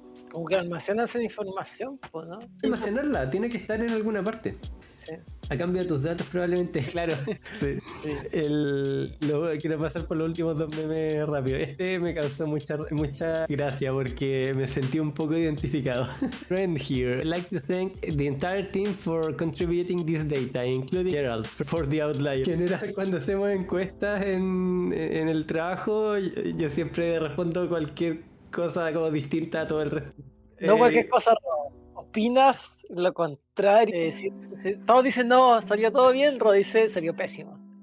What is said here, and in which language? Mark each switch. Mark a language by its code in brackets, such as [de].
[es] Como que almacenan esa información, ¿no? Almacenarla, tiene que estar en alguna parte. Sí. A cambio de tus datos probablemente, claro. Sí. Quiero pasar por los últimos dos memes rápido. Este me causó mucha gracia porque me sentí un poco identificado. [en] Friend here, I'd like to thank the entire team for contributing this data, including Gerald for the outlier. [es] En general, cuando hacemos encuestas en el trabajo, yo siempre respondo cualquier cosa como distinta a todo el resto. No cualquier cosa, opinas lo contrario. Todos dicen no, salió todo bien, Ro dice salió pésimo.